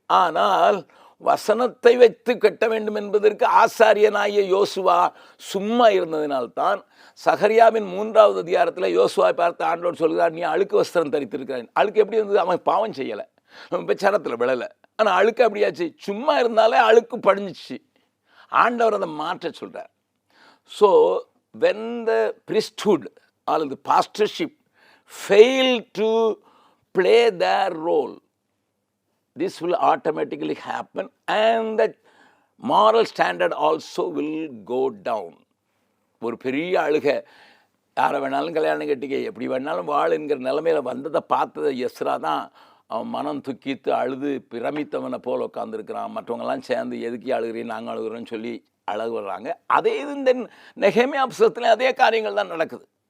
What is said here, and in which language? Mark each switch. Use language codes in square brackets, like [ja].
[ta] ஆனால் வசனத்தை வைத்து கட்ட வேண்டும் என்பதற்கு ஆசாரியனாகிய யோசுவா சும்மா இருந்ததினால்தான் சகரியாவின் 3வது அதிகாரத்தில் யோசுவா பார்த்து ஆண்டவர் சொல்கிறார், நீ அழுக்கு வஸ்திரம் தரித்திருக்கிறான். அழுக்கு எப்படி இருந்தது? அவன் பாவம் செய்யலை, பிரச்சாரத்தில் விழலை. ஆனால் அழுக்கு அப்படியாச்சு, சும்மா இருந்தாலே அழுக்கு படிஞ்சிச்சு. ஆண்டவர் அதை மாற்ற சொல்கிறார். [en] So when the priesthood or the pastorship fail to play their role, this will automatically happen and that moral standard also will go down. [ta] ஒரு பெரிய அழுகை, யாரை வேணாலும் கல்யாணம் கட்டிக்க, எப்படி வேணாலும் வாழ் என்கிற நிலைமையில் வந்ததை பார்த்ததை எஸ்ரா தான் அவன் மனம் துக்கித்து அழுது பிரமித்தவனை போல் உட்காந்துருக்கிறான். மற்றவங்கெல்லாம் சேர்ந்து எதுக்கி அழுகிறேன், நாங்கள் அழுகிறோன்னு சொல்லி அழகு வர்றாங்க. அதே இது இந்த நெகேமியா புஸ்தகத்துலேயும் அதே காரியங்கள் தான் நடக்குது.